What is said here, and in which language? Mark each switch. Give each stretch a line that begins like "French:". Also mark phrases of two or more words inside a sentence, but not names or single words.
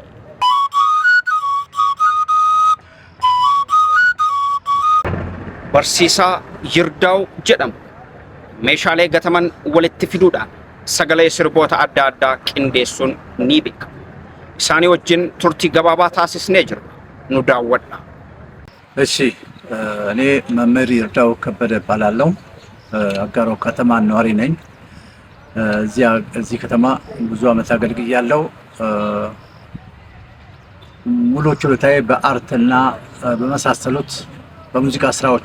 Oromo: Barsiisaa Yirdaa'u jedhamu meeshaalee gataman walitti fiduudhaan sagalee sirboota adda addaa qindeessuun ni beekama. Isaanii wajjin turtii gabaabaa taasisnee jirra. Nu daawwadhaa.
Amharic: እሺ እኔ መምህር ይርዳው ከበደ እባላለሁ። አጋሮ ከተማ ነዋሪ ነኝ። እዚህ ከተማ ብዙ ዓመት አገልግያለሁ። ሙሉ ችሎታዬ በአርትና በመሳሰሉት በሙዚቃ ስራዎች